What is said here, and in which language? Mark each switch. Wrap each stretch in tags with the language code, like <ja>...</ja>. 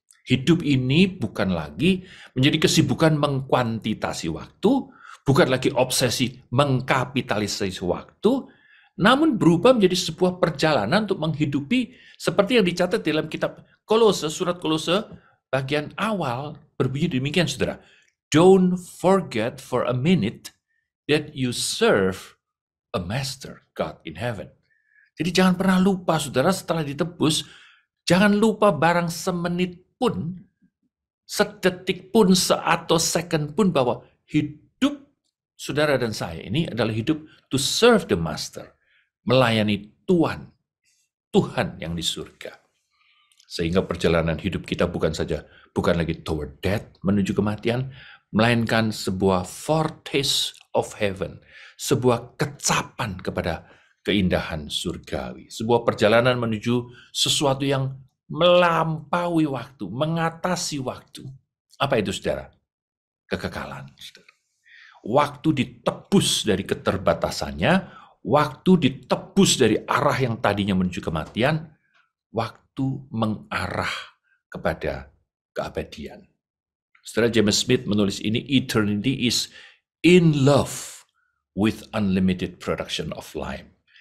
<id>Hidup ini bukan lagi menjadi kesibukan mengkuantitasi waktu, bukan lagi obsesi mengkapitalisasi waktu, namun berubah menjadi sebuah perjalanan untuk menghidupi seperti yang dicatat dalam kitab Kolose, surat Kolose bagian awal berbunyi demikian, saudara.</id> <en>Don't forget for a minute that you serve a master, God in heaven.</en> <id>Jadi jangan pernah lupa, saudara, setelah ditebus, jangan lupa barang semenit pun, sedetik pun, atau second pun, bahwa hidup saudara dan saya ini adalah hidup</id> <en>to serve the master,</en> <id>melayani Tuhan, Tuhan yang di surga. Sehingga perjalanan hidup kita bukan lagi</id> <en>toward death,</en> <id>menuju kematian, melainkan sebuah</id> <en>foretaste of heaven,</en> <id>sebuah kecapan kepada keindahan surgawi, sebuah perjalanan menuju sesuatu yang melampaui waktu, mengatasi waktu. Apa itu, saudara? Kekekalan, saudara. Waktu ditebus dari keterbatasannya, waktu ditebus dari arah yang tadinya menuju kematian, waktu mengarah kepada keabadian. Saudara, James Smith menulis ini,</id> <en>eternity is in love with unlimited production of time.</en>